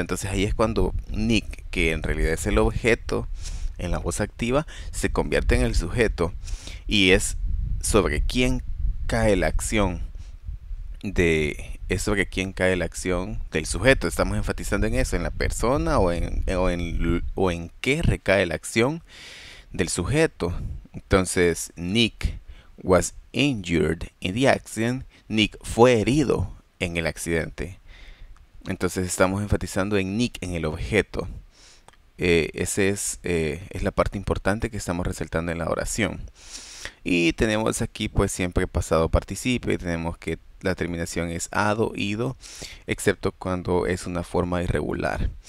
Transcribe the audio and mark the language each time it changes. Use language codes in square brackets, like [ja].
[es] Entonces ahí es cuando Nick, que en realidad es el objeto en la voz activa, se convierte en el sujeto y es sobre quién cae la acción del sujeto. Estamos enfatizando en eso, en la persona o en qué recae la acción del sujeto. Entonces, [en] Nick was injured in the accident. [es] Nick fue herido en el accidente. Entonces estamos enfatizando en Nick, en el objeto. Esa es la parte importante que estamos resaltando en la oración. Y tenemos aquí pues siempre pasado participio, y tenemos que la terminación es ado, ido, excepto cuando es una forma irregular.